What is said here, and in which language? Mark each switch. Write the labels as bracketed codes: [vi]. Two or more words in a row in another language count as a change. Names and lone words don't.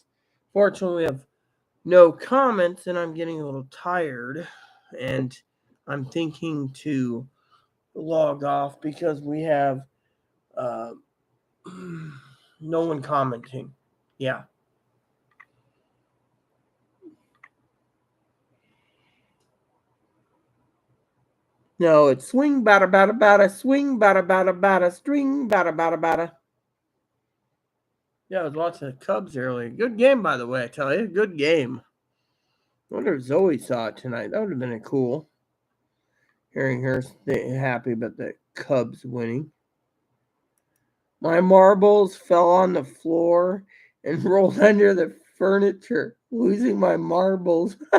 [en] Fortunately, we have no comments, and I'm getting a little tired, and I'm thinking to log off because we have uh, no one commenting. Yeah. No, it's swing bada bada bada, swing bada bada bada, string bada bada bada. Yeah, I was watching the Cubs earlier. Good game, by the way, I tell you. Good game. I wonder if Zoe saw it tonight. That would have been cool. Hearing her happy about the Cubs winning. My marbles fell on the floor and rolled under the furniture, losing my marbles.